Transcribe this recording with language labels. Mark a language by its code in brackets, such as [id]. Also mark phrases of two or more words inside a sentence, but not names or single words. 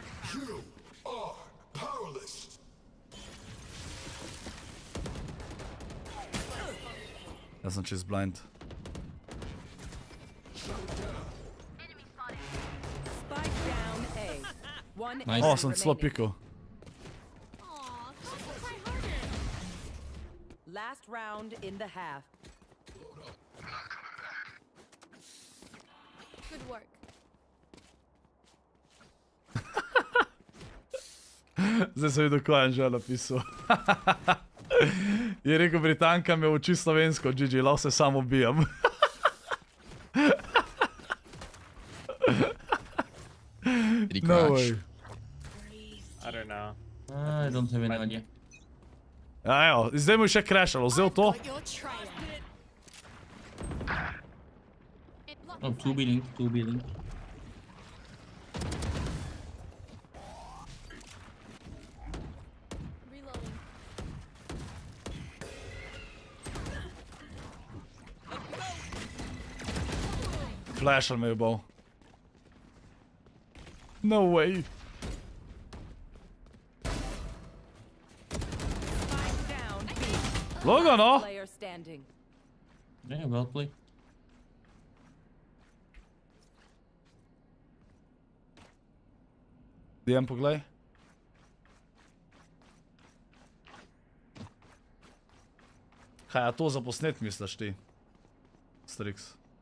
[sl] Jaz sem čist blind. O, sem celo pikal. [en] Last round in the half. Good work. [sl] Zdaj sem videl, ko je Anžel napisal. Je rekel, Britanka me uči slovensko, GG, lahko se samo ubijam. [en] No way. I don't know. I don't have any idea. [sl] Ja, evo, zdaj mu je še crashalo, vzel to. [en] Oh, 2B link, 2B link. [sl] Flashal me je bol. [en] No way. Logo, no? Player standing. Yeah, well played. [sl] DM poglej. Kaj, a to za posnet misliš ti? Strix.